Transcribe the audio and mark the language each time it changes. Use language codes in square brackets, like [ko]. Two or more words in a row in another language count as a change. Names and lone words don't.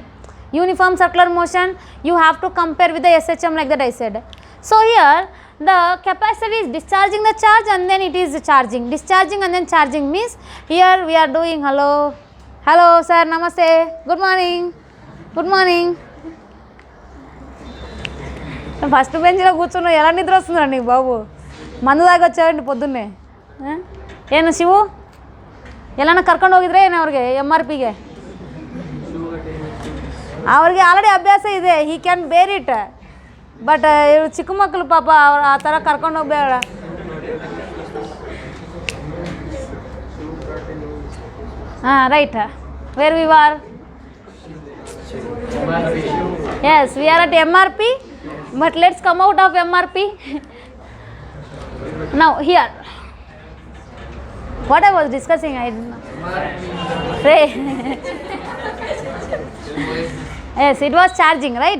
[en] Uniform circular motion, you have to compare with the SHM, like that I said. So here the capacitor is discharging the charge and then it is charging, discharging and then charging, means here we are doing hello sir, namaste, good morning, good morning. [te] ఫస్ట్ బెంచ్లో కూర్చున్నావు, ఎలా నిద్ర వస్తుందా నీకు బాబు? మందు దాకా వచ్చావండి పొద్దున్నే. [kn] ಏನು ಶಿವು ಎಲ್ಲನ ಕರ್ಕೊಂಡು ಹೋಗಿದ್ರೆ ಏನು ಅವ್ರಿಗೆ MRPಗೆ? ಅವ್ರಿಗೆ ಆಲ್ರೆಡಿ ಅಭ್ಯಾಸ ಇದೆ, [en] he can bear it. [kn] ಬಟ್ ಇವರು ಚಿಕ್ಕ ಮಕ್ಕಳು ಪಾಪ ಅವ್ರು ಆ ಥರ ಕರ್ಕೊಂಡು ಹೋಗ್ಬೇಡ. [en] ಹಾಂ right, where we are? Yes, we are at MRP, but let's come out of MRP. Now here, what I was discussing, I didn't know. Yes, it was charging, right?